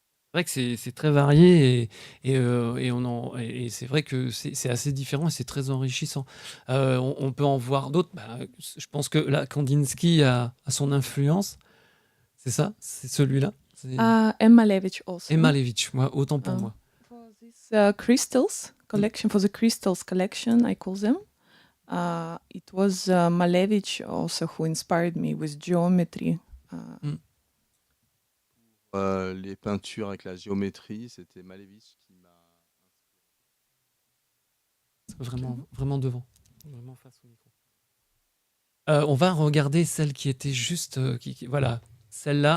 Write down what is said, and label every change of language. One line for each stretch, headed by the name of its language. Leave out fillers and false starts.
French: C'est vrai que c'est très varié et c'est vrai que c'est assez différent et c'est très enrichissant. On peut en voir d'autres. Je pense que là, Kandinsky a son influence. C'est ça? C'est celui-là?
English: M. Malevich also.
French: Et Malevich, autant pour moi.
English: For this crystals collection, for the crystals collection, I call them. It was Malevich also who inspired me with geometry.
French: Les peintures avec la géométrie, c'était Malevich qui m'a Vraiment devant, vraiment face au micro. On va regarder celle qui était juste, voilà, celle-là.